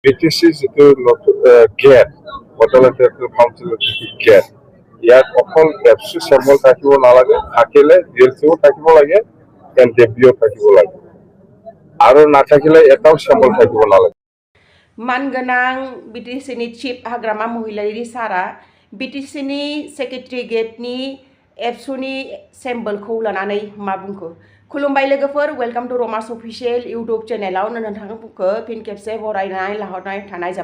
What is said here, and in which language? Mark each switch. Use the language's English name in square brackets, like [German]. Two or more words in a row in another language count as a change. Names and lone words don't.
[Assamese] বিটিচি যিটো গেট বটল ইণ্টাৰনেশ্যনেল কাউন্সিলৰ যিটো গেট ইয়াত অকল এফচি চেম্বল থাকিব নালাগে, থাকিলে ডিএলচিও থাকিব লাগে, এনডিএফবিও থাকিব লাগে, আৰু নাথাকিলে এটাও চেম্বল থাকিব নালাগে। [Bodo] मानगोनां बिटिसिनि चिफ हाग्रामा महिलारि सारा बिटिसिनि सेक्रेटारियेटनि एबसुनि सेम्बलखौ लानानै मा बुंखो? खुलुमबाय लोगोफोर, [English] welcome to [Bodo] रमास अफिसियेल इउट्यूब चेनेलाव नोंथांखौ फिन खेबसे बरायनाय लाहरनाय थानाय जाबाय।